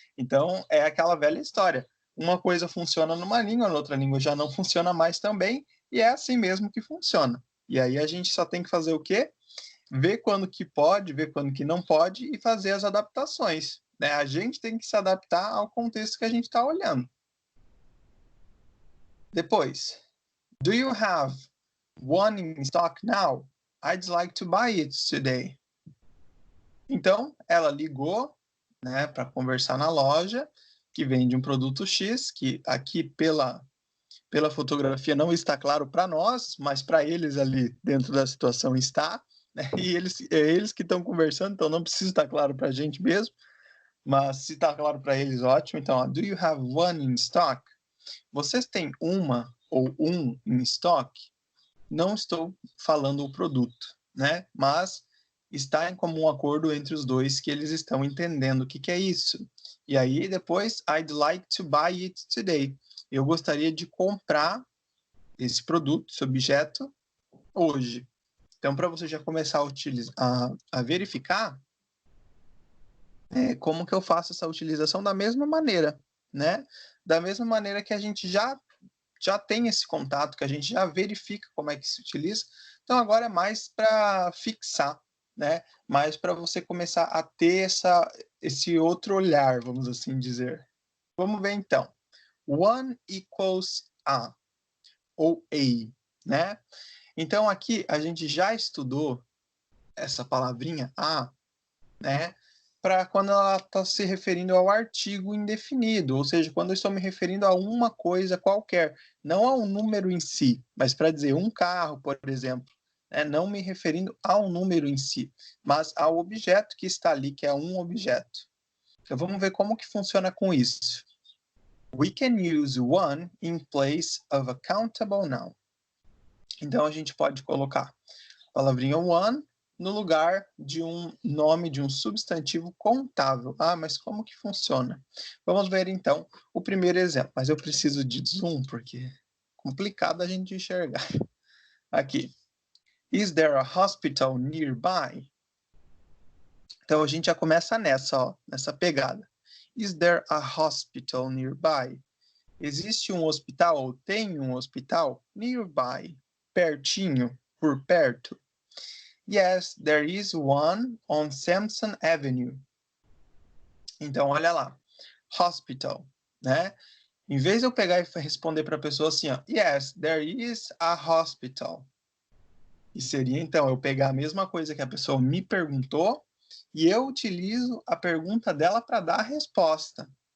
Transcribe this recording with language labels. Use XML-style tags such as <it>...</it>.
<pt>Então, é aquela velha história. Uma coisa funciona numa língua, na outra língua já não funciona mais também, e é assim mesmo que funciona. E aí a gente só tem que fazer o quê? Ver quando que pode, ver quando que não pode e fazer as adaptações, né? A gente tem que se adaptar ao contexto que a gente está olhando. Depois,</pt> <en>do you have one in stock now? I'd like to buy it today.</en> <pt>Então, ela ligou, né, para conversar na loja, que vende um produto X, que aqui pela fotografia não está claro para nós, mas para eles ali dentro da situação está, né? E eles que estão conversando, então não precisa estar claro para a gente mesmo, mas se está claro para eles, ótimo. Então, ó,</pt> <en>do you have one in stock?</en> <pt>Vocês têm uma ou um em stock? Não estou falando o produto, né? Mas está em comum acordo entre os dois que eles estão entendendo o que, que é isso. E aí depois,</pt> <en>I'd like to buy it today.</en> <pt>Eu gostaria de comprar esse produto, esse objeto, hoje. Então, para você já começar a verificar, como que eu faço essa utilização da mesma maneira, né? Da mesma maneira que a gente já tem esse contato, que a gente já verifica como é que se utiliza. Então, agora é mais para fixar, né? Mais para você começar a ter esse outro olhar, vamos assim dizer. Vamos ver, então.</pt> <en>One equals a,</en> <pt>ou a, né? Então, aqui a gente já estudou essa palavrinha a, né? Para quando ela está se referindo ao artigo indefinido, ou seja, quando eu estou me referindo a uma coisa qualquer, não a um número em si, mas para dizer um carro, por exemplo, né? Não me referindo ao número em si, mas ao objeto que está ali, que é um objeto. Então vamos ver como que funciona com isso.</pt> <en>We can use one in place of a countable noun.</en> <pt>Então a gente pode colocar a palavrinha one no lugar de um nome de um substantivo contável. Ah, mas como que funciona? Vamos ver então o primeiro exemplo, mas eu preciso de zoom porque é complicado a gente enxergar. Aqui.</pt> <en>Is there a hospital nearby?</en> <pt>Então a gente já começa nessa pegada.</pt> <en>Is there a hospital nearby?</en> <pt>Existe um hospital ou tem um hospital nearby, pertinho, por perto?</pt> <en>Yes, there is one on Sampson Avenue.</en> <pt>Então, olha lá. Hospital, né? Em vez de eu pegar e responder para a pessoa assim, ó,</pt> <en>yes, there is a hospital.</en> <pt>E seria, então, eu pegar a mesma coisa que a pessoa me perguntou e eu utilizo a pergunta dela para dar a resposta.</pt>